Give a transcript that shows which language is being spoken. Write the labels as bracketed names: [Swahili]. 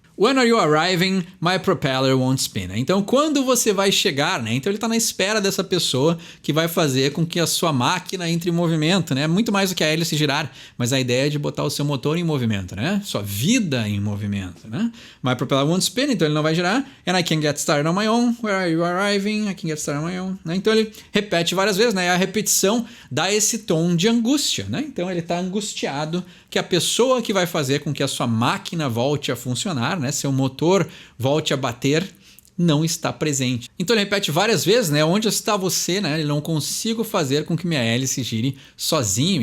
[English] When are you arriving? My propeller won't spin. [Portuguese] Então, quando você vai chegar, né? Então, ele está na espera dessa pessoa que vai fazer com que a sua máquina entre em movimento, né? Muito mais do que a hélice girar, mas a ideia é de botar o seu motor em movimento, né? Sua vida em movimento, né? [English] My propeller won't spin, [Portuguese] então ele não vai girar. [English] And I can get started on my own. Where are you arriving? I can get started on my own. [Portuguese] Né? Então, ele repete várias vezes, né? E a repetição dá esse tom de angústia, né? Então, ele está angustiado que a pessoa que vai fazer com que a sua máquina volte a funcionar, né? Seu motor volte a bater, não está presente. Então ele repete várias vezes, né? Onde está você, né? Eu não consigo fazer com que minha hélice gire sozinho.